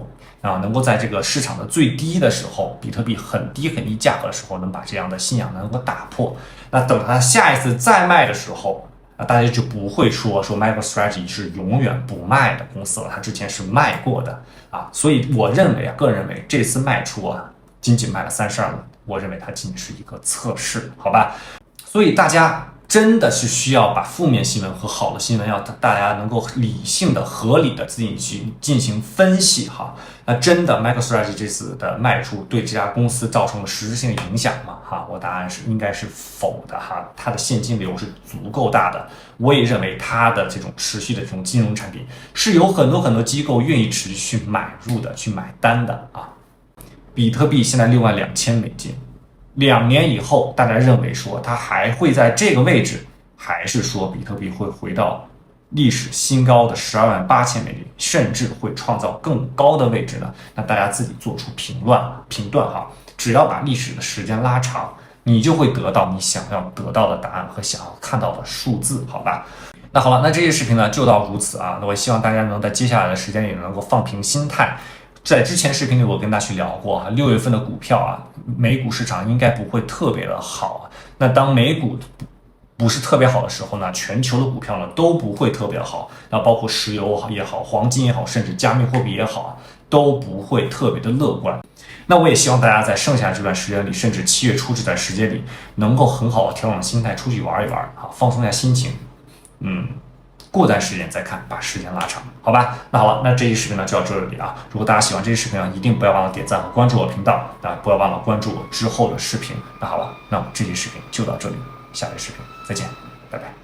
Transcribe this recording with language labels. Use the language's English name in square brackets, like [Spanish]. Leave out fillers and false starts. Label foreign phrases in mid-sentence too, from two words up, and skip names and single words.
[Chinese] 能夠在這個市場的最低的時候，比特幣很低價格的時候，能把這樣的信仰能夠打破。那等他下一次再賣的時候，大家就不會說 MicroStrategy 是永遠不賣的公司了，他之前是賣過的啊。所以我認為個人認為這次賣出僅賣了32個，我認為它僅是一個測試，好吧？所以大家真的是需要把負面新聞和好的新聞，要大家能夠理性的、合理的自己去進行分析哈。那真的 MicroStrategy 這次的賣出對這家公司造成了實質性的影響嗎？哈，我答案是應該是否的哈。它的現金流是足夠大的，我也認為它的這種持續的這種金融產品是有很多機構願意持續去買入的、去買單的啊。比特幣現在$62,000。2年以後，大家認為說它還會在這個位置，還是說比特幣會回到歷史新高的$128,000，甚至會創造更高的位置呢？那大家自己做出評斷哈。只要把歷史的時間拉長，你就會得到你想要得到的答案和想要看到的數字，好吧？那好了，那這些視頻呢就到如此啊。那我希望大家能在接下來的時间裡能夠放平心態。在之前視頻裡，我跟大家去聊過6月份的股票美股市場應該不會特別的好。那當美股不是特別好的時候呢，全球的股票呢都不会特別好，那包括石油也好，黄金也好，甚至加密貨幣也好，都不会特別的樂觀。那我也希望大家在剩下這段時間裡，甚至7月初這段時間裡，能夠很好的調整心態，出去玩一玩啊，放鬆一下心情。過段時間再看，把時間拉長，好吧？那好了，那這期視頻呢就到這裡啊。如果大家喜歡這期视頻呢，一定不要忘了點讚和關注我頻道，不要忘了關注我之後的視頻。那好了，那我们這期視頻就到這裡，下期視頻再見，拜拜。